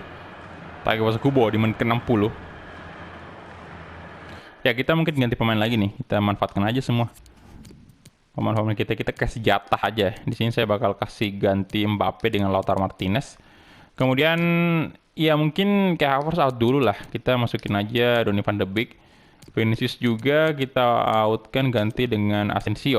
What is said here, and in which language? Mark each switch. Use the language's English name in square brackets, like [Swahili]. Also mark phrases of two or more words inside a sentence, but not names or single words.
[Indonesian] Takefusa Kubo di menit ke-60. Ya kita mungkin ganti pemain lagi nih. Kita manfaatkan aja semua pemain-pemain kita kasih jatah aja. Di sini saya bakal kasih ganti Mbappe dengan Lautaro Martinez. Kemudian ya mungkin kayak Havertz out dulu lah. Kita masukin aja Donny van de Beek. Vinicius juga kita outkan ganti dengan Asensio.